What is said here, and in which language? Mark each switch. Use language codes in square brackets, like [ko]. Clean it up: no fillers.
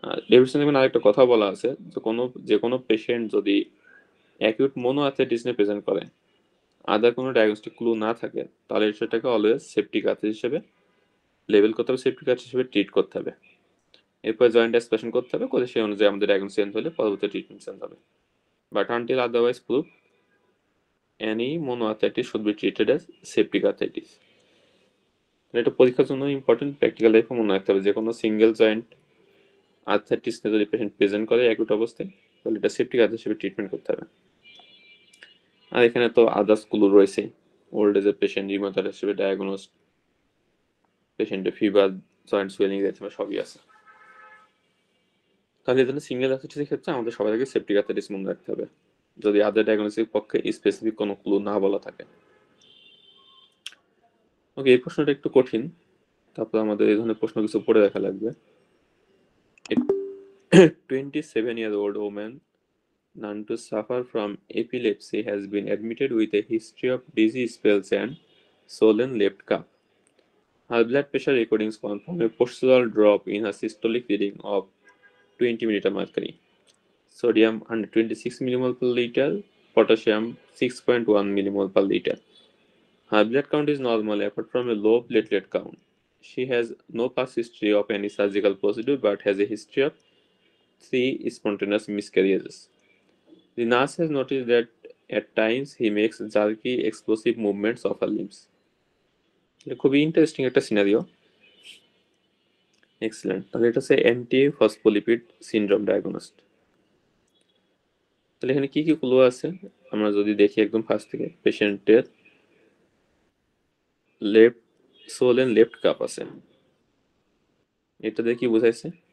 [bn] Davidson এখানে আরেকটা কথা বলা আছে যে কোনো পেশেন্ট যদি অ্যাকিউট মনো আর্থ্রাইটিস নিয়ে প্রেজেন্ট করে, আদার কোনো ডায়াগনস্টিক ক্লু না থাকে তাহলে সেটাকে অলওয়েজ সেপটিক আর্থ্রাইটিস হিসেবে লেবেল করতে হবে, সেপটিক আর্থ্রাইটিস হিসেবে ট্রিট করতে হবে। এরপর জয়েন্ট এক্সপ্রেশন করতে হবে, করে সেই অনুযায়ী আমাদের ডায়াগনোস চেঞ্জ হলে পরবর্তী ট্রিটমেন্ট চেঞ্জ হবে। [en] But until otherwise prove any monoarthritis should be treated as septic arthritis. [bn] এটা পরীক্ষার জন্য ইম্পর্টেন্ট, প্র্যাকটিক্যাল লাইফে মনে রাখতে হবে যে কোনো সিঙ্গেল জয়েন্ট আর্থ্রাইটিস নিয়ে যদি পেশেন্ট প্রেজেন্ট করে অ্যাকুট অবস্থায় তাহলে এটা সেপটিক আর্থ্রাইটিস হিসেবে ট্রিটমেন্ট করতে হবে। আর এখানে তো আদার্স গুলো রয়েছে, ওল্ড এজের পেশেন্ট রিউমাটয়েড হিসেবে ডায়াগনোস, পেশেন্টের ফিভার, জয়েন্ট সুয়েলিং সবই আছে। তাহলে এই জন্য সিঙ্গেল আর্থ্রাইটিসের ক্ষেত্রে আমাদের সবার আগে সেপটিক আর্থ্রাইটিস মনে রাখতে হবে যদি আদার ডায়াগনোসিসের পক্ষে স্পেসিফিক কোনো ক্লু না বলা থাকে। ওকে, এই প্রশ্নটা একটু কঠিন, তারপর আমাদের এই ধরনের প্রশ্ন কিছু পড়ে দেখা লাগবে। [en] 27-year-old woman known to suffer from epilepsy has been admitted with a history of dizzy spells and swollen left calf. Her blood pressure recordings confirm a postural drop in her systolic reading of 20 mmHg, sodium 126 mmol per liter, potassium 6.1 mmol per liter. Her blood count is normal apart from a low platelet count. She has no past history of any surgical procedure but has a history of 3 spontaneous miscarriages. The nurse has noticed that at times he makes jerky, explosive movements of her limbs. [bn] এটা খুবই interesting একটা scenario. Excellent. তাহলে এটা হচ্ছে anti phospholipid syndrome diagnosed. তাহলে এখানে কি কি ক্লু আছে আমরা যদি দেখি একদম ফার্স্ট থেকে, পেশেন্টের লেফট সোলেন লেফট কাপ আছে, এটা দিয়ে কি বোঝাইছে?